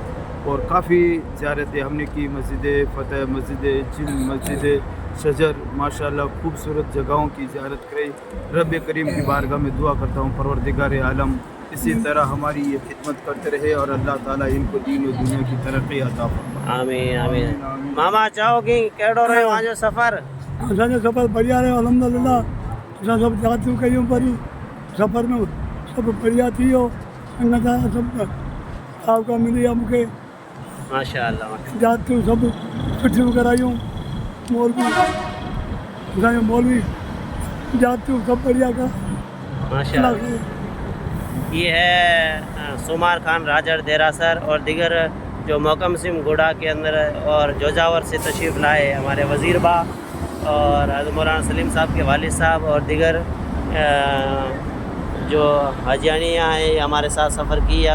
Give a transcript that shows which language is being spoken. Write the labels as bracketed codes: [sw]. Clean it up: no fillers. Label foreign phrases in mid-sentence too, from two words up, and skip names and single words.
[ur] اور کافی زیارتیں ہم نے کی، مسجد فتح، مسجد جن، مسجد شجر، ماشاءاللہ خوبصورت جگہوں کی زیارت کری. رب کریم کی بارگاہ میں دعا کرتا ہوں پروردگار عالم اسی طرح ہماری یہ خدمت کرتے رہے اور اللہ تعالیٰ ان کو دین و دنیا کی ترقی عطا فرمائے. آمین آمین. [sd] ماما چاہو گی کیڑو رہو آج سفر؟ असांजो सफ़र बढ़िया रहियो अल्हम्दुलिल्लाह. असां सभु जातियूं कयूं परी सफ़र में सभु बढ़िया थी वियो. संगत आहे सभु सावका मिली आहे मूंखे. माशाअल्लाह. जातियूं सभु सुठियूं करायूं. मौलवी असांजो मौलवी जातियूं सभु बढ़िया करा. माशाअल्लाह. [ur] یہ ہے سمار خان راجر دیراسر اور دیگر جو محکم سم گوڑا کے اندر اور جوجاور سے تشریف لائے ہمارے وزیر با اور حضرت مولانا سلیم صاحب کے والد صاحب اور دیگر جو حاجیانیاں ہیں ہمارے ساتھ سفر کیا.